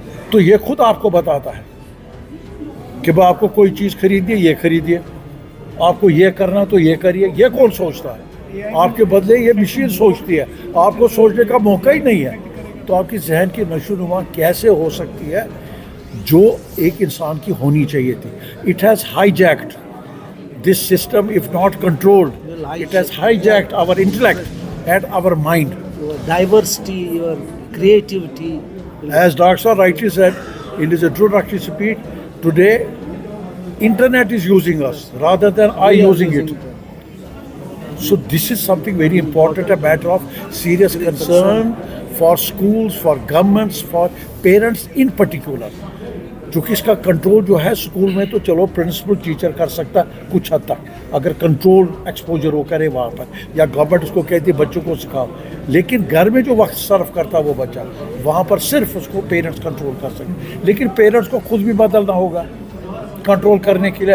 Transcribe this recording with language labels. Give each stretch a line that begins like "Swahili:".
Urdu: تو یہ خود آپ کو بتاتا ہے کہ بھائی آپ کو کوئی چیز خریدیے یہ خریدیے, آپ کو یہ کرنا تو یہ کریے. یہ کون سوچتا ہے؟ آپ کے بدلے یہ مشین سوچتی ہے, آپ کو سوچنے کا موقع ہی نہیں ہے. تو آپ کی ذہن کی نشو نما کیسے ہو سکتی ہے جو ایک انسان کی ہونی چاہیے تھی.
English: It has hijacked this system if not controlled. It has hijacked our intellect and our mind. Your diversity, your creativity. As Dr. rightly said in his introductory speech, today internet is using us rather than I using it. So this is something very important, a matter of serious concern for schools, for governments, for parents in particular.
Urdu: چونکہ اس کا control جو ہے school میں تو چلو principal teacher کر سکتا ہے کچھ حد تک, اگر کنٹرول ایکسپوجر وہ کرے وہاں پر, یا گورنمنٹ اس کو کہتی ہے بچوں کو سکھاؤ. لیکن گھر میں جو وقت صرف کرتا وہ بچہ, وہاں پر صرف اس کو پیرنٹس کنٹرول کر سکتے. لیکن پیرنٹس کو خود بھی بدلنا ہوگا کنٹرول کرنے کے لیے.